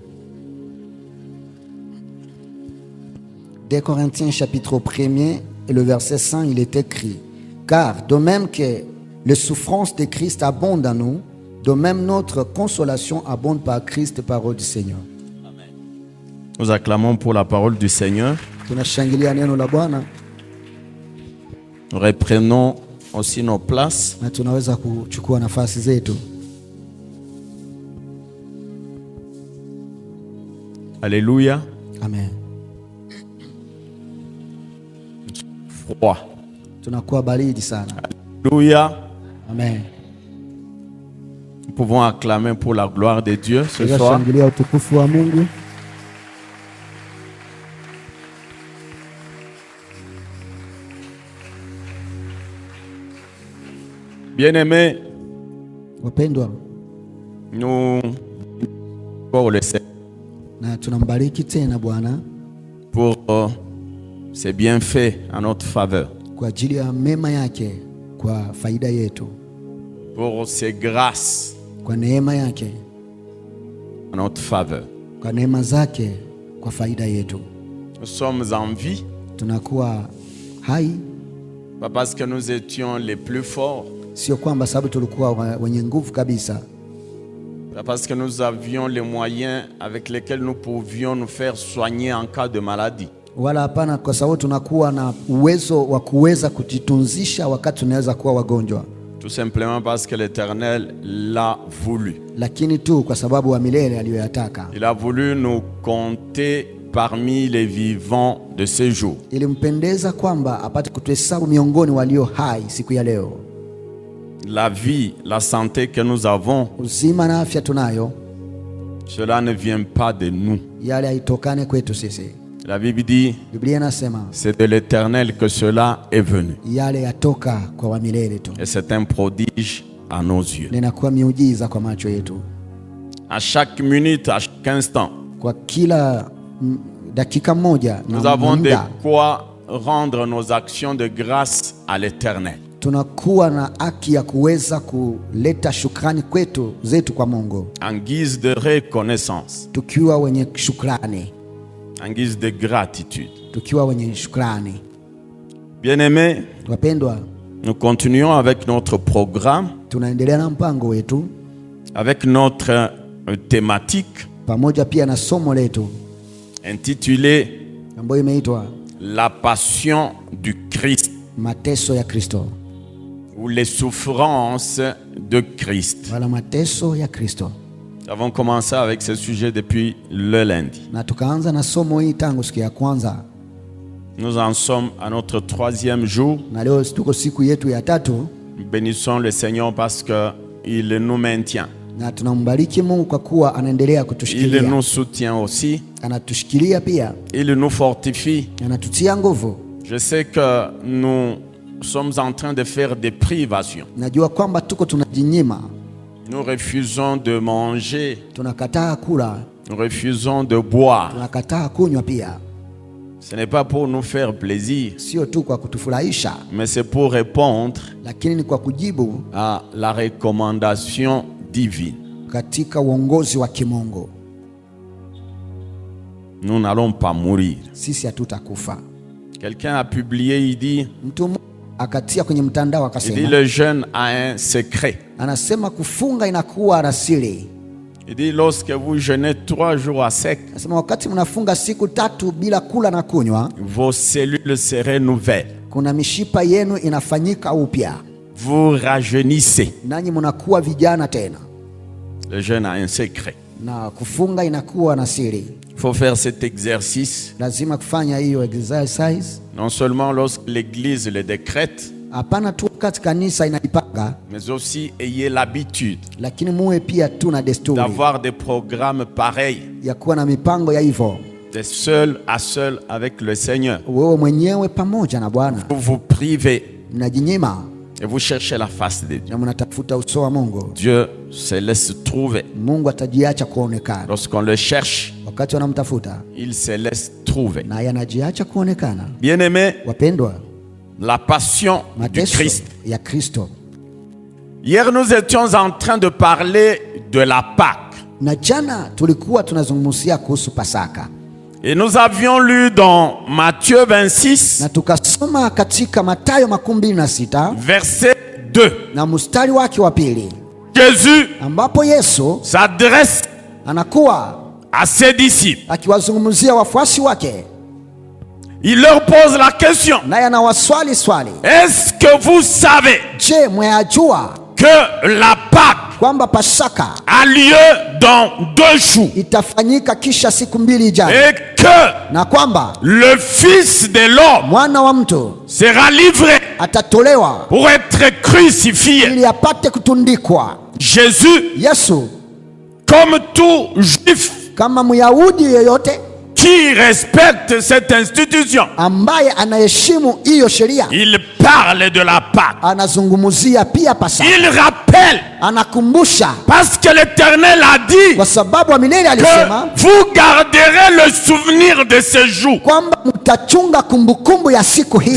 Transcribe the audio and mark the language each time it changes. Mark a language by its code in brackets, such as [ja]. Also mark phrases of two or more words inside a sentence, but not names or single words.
[fr] 2 Corinthiens chapitre 1er et le verset 5, il est écrit: car de même que les souffrances de Christ abondent en nous, de même notre consolation abonde par Christ, parole du Seigneur. Nous acclamons pour la parole du Seigneur. [sw] Tunashangilia neno la Bwana [fr] Nous reprenons aussi nos places. [sw] na tunaweza kuchukua nafasi zetu. [fr] Alléluia. Amen. Froid. [sw] Tunakuwa baridi sana. [fr] Alléluia. Amen. Nous pouvons acclamer pour la gloire de Dieu ce soir. [sw] Tunashangilia utukufu wa Mungu. [fr] Bien-aimés, [sw] Wapendwa, [fr] nous pour le Seigneur [sw] na tunambariki tena Bwana [fr] pour ses bienfaits en notre faveur, [sw] kwa ajili ya mema yake kwa faida yetu, [fr] pour ses grâces [sw] kwa neema yake, [fr] en notre faveur. [sw] kwa neema zake kwa faida yetu. [fr] Nous sommes en vie, [sw] Tunakuwa hai, [fr] pas parce que nous étions les plus forts, [sw] sio kwamba sababu tulikuwa wenye nguvu kabisa, [fr] pas parce que nous avions les moyens avec lesquels nous pouvions nous faire soigner en cas de maladie. [sw] wala hapana kwa sababu tunakuwa na uwezo wa kuweza kujitunzisha wakati tunaweza kuwa wagonjwa, [fr] Tout simplement parce que l'Éternel l'a voulu. [sw] lakini tu kwa sababu wa milele aliyoyataka. [fr] Il a voulu nous compter parmi les vivants de ces jours. [sw] Ilimpendeza kwamba apate kutuhesabu miongoni walio hai siku ya leo. [fr] La vie, la santé que nous avons, [sw] Uzima na afya tunayo, [fr] cela ne vient pas de nous. [sw] yale haitokane kwetu sisi. [fr] La Bible dit, [sw] Biblia inasema [fr] c'est de l'Éternel que cela est venu. [sw] yale yatoka kwa wa milele tu, [fr] Et c'est un prodige à nos yeux. [sw] linakuwa miujiza kwa macho yetu. [fr] À chaque minute, à chaque instant, [sw] Kwa kila dakika moja [fr] nous [sw] na [fr] avons de [sw] muda, [fr] quoi rendre nos actions de grâce à l'Éternel. [sw] tunakuwa na haki ya kuweza kuleta shukrani zetu kwa Mungu, [fr] En guise de reconnaissance, [sw] tukiwa wenye shukrani, [fr] en guise de gratitude. [sw] tukiwa wenye shukrani. [fr] Bien-aimés, [sw] Wapendwa, [fr] nous continuons avec notre programme, [sw] tunaendelea na mpango wetu [fr] avec notre thématique [sw] pamoja pia na somo letu [fr] intitulée [sw] ambayo imeitwa [fr] La passion du Christ [sw] mateso ya Kristo, [fr] ou les souffrances de Christ. [sw] wala mateso ya Kristo. [fr] Nous avons commencé avec ce sujet depuis le lundi. [sw] Na tukaanza na somo hili tangu siku ya kwanza. [fr] Nous en sommes à notre 3e jour. [sw] na leo tuko siku yetu ya tatu, [fr] Nous bénissons le Seigneur parce qu'il nous maintient. [sw] na tunambariki Mungu kwa kuwa anaendelea [fr] Il [sw] kutushikilia. [fr] nous soutient aussi. [sw] Anatushikilia pia, [fr] Il nous fortifie. [sw] anatutia nguvu. [fr] Je sais que nous sommes en train de faire des privations. [sw] Najua kwamba tuko tunajinyima, [fr] Nous refusons de manger. [sw] tunakataa kula, [fr] Nous refusons de boire. [sw] tunakataa kunywa pia. [fr] Ce n'est pas pour nous faire plaisir, [sw] Sio tu kwa kutufurahisha, [fr] mais c'est pour répondre [sw] lakini ni kwa kujibu [fr] à la recommandation divine. [sw] katika uongozi wa kimungu. [fr] Nous n'allons pas mourir. [sw] Sisi hatutakufa. [fr] Quelqu'un a publié, il dit [sw] Mtu mmoja akatia kwenye mtandao akasema, [fr] le jeûne a un secret. [sw] anasema kufunga inakuwa na siri. [fr] Il dit lorsque vous jeûnez 3 jours à sec, [sw] Anasema wakati mnafunga siku 3 bila kula na kunywa, [fr] vos cellules se renouvellent. [sw] kuna mishipa yenu inafanyika upya, [fr] Vous rajeunissez. [sw] nanyi mnakuwa vijana tena, [fr] Le jeûne a un secret. [sw] na kufunga inakuwa na siri. [fr] Il faut faire cet exercice [sw] Lazima kufanya hiyo exercise, [fr] non seulement lorsque l'Église le décrète, [sw] hapana tu wakati kanisa inaipanga, [fr] mais aussi ayez l'habitude [sw] lakini muwe pia tu na desturi [fr] d'avoir des programmes pareils, [sw] ya kuwa na mipango ya hivyo, [fr] de seul à seul avec le Seigneur. [sw] wewe mwenyewe pamoja na Bwana. [fr] Vous vous privez [sw] Mnajinyima [fr] et vous cherchez la face de Dieu. [sw] na mnatafuta uso wa Mungu. [fr] Dieu se laisse trouver. [sw] Mungu atajiacha kuonekana. [fr] Lorsqu'on le cherche, [sw] Wakati wanamtafuta, [fr] il se laisse trouver. [sw] naye anajiacha kuonekana. [fr] Bien-aimés, [sw] Wapendwa, [fr] la passion du [sw] mateso [fr] Christ. [sw] ya Kristo. [fr] Hier, nous étions en train de parler de la Pâque. [sw] Na jana tulikuwa tunazungumzia kuhusu Pasaka, [fr] Et nous avions lu dans Matthieu 26, [sw] na tukasoma katika Mathayo 26 [fr] verset 2. [sw] na mstari wake wa 2, [fr] Jésus [sw] ambapo Yesu [fr] s'adresse [sw] anakuwa [fr] à ses disciples. [sw] akiwazungumzia wafuasi wake, [fr] Il leur pose la question. [sw] naye anawaswali swali, [fr] Est-ce que vous savez [sw] je, mwayajua [fr] que la Pâque [sw] kwamba Pasaka [fr] a lieu dans 2 jours [sw] itafanyika kisha siku 2 ijayo, [fr] et que [sw] na kwamba [fr] le Fils de l'homme [sw] mwana wa mtu [fr] sera livré [sw] atatolewa [fr] pour être crucifié? [sw] ili apate kutundikwa. [fr] Jésus, [sw] Yesu [fr] comme tout juif [sw] kama Myahudi yeyote [fr] qui respecte cette institution, [sw] ambaye anaheshimu hiyo sheria, [fr] il parle de la Pâque. [sw] anazungumzia pia Pasaka, [fr] Il rappelle, [sw] anakumbusha, [fr] parce que l'Éternel a dit [sw] kwa sababu wa milele alisema [fr] que vous garderez le souvenir de ce jour. [sw] kwamba mtachunga kumbukumbu ya siku hii,